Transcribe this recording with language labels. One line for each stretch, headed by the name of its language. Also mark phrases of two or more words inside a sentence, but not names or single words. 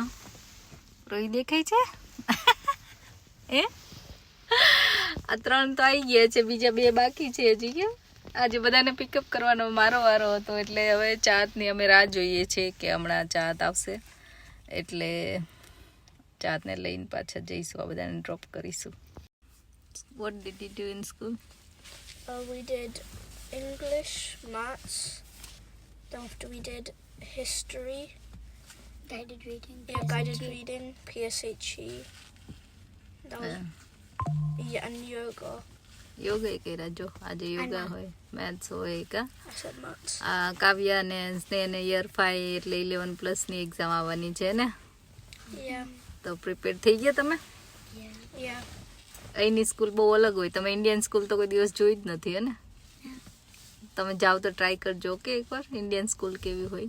Gujarati: રોહી દેખાય છે એ આ 3 તો આવી ગયા છે, બીજા 2 બાકી છે હજી. કેમ આજે બધાને પિકઅપ કરવાનો મારો વારો હતો, એટલે હવે ચાતની અમે રાહ જોઈએ છીએ કે હમણાં ચાત આવશે, એટલે ચાતને લઈને પાછા જઈશું, આ બધાને ડ્રોપ કરીશું.
English: What did you do in school? We did English, maths, then after we did history, Guided reading. guided reading, PSHE, that was, and yoga.
Gujarati: યોગા કર્યા. જો આજે યોગા હોય, મેથ્સ હોય કા.
English: I said maths.
Gujarati: આ કાવ્યા ને સ્નેહને યર 5 એટલે 11+ ની એક્ઝામ આવવાની છે ને,
English: Yeah,
Gujarati: તો પ્રિપેર થઈ ગયા તમે?
English: yeah.
Gujarati: અહીંની સ્કૂલ બહુ અલગ હોય. તમે
English: Indian school
Gujarati: તો કોઈ દિવસ જોઈ જ નથી હે ને? તમે જાઓ તો ટ્રાય કરજો કે એકવાર
English: Indian school
Gujarati: કેવી હોય.